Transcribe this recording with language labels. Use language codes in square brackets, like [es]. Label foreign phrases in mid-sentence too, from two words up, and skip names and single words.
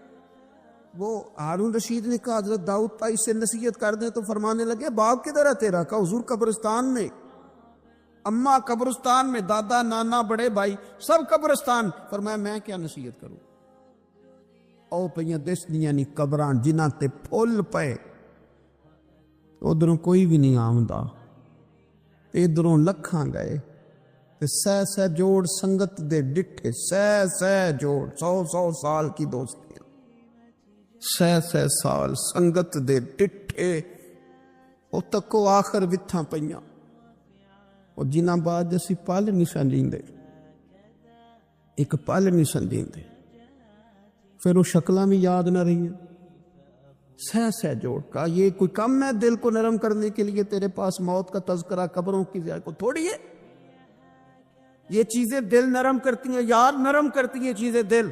[ur] وہ ہارون رشید نے کہا حضرت داؤد تائی سے نصیحت کر دیں، تو فرمانے لگے باپ کدھر ہے تیرا؟ کہا حضور قبرستان میں، اماں قبرستان میں، دادا نانا بڑے بھائی سب قبرستان۔ فرمایا میں کیا نصیحت کروں؟ [pa] او پہ دس دیاں نہیں قبراں جنہاں تے پھول پے، ادھروں کوئی بھی نہیں آمدا، ادھروں لکھاں گئے، تے سہ سہ جوڑ سنگت دے ڈٹھے، سہ سہ جوڑ، [ur] 100 سال کی دوستی، [pa] سہ سہ سال سنگت دے ڈٹھے، او تکو آخر وتھاں پئیاں، اور جنہاں بعد اسی پل نہیں سنجیندے، ایک پل نہیں سنجیندے، پھر وہ شکلاں بھی یاد نہ رہی ہیں۔ [ur] سہ سہ جوڑ کا یہ کوئی کم ہے دل کو نرم کرنے کے لیے؟ تیرے پاس موت کا تذکرہ، قبروں کی زیارت کو تھوڑی ہے؟ یہ چیزیں دل نرم کرتی ہیں یار، نرم کرتی ہیں چیزیں دل۔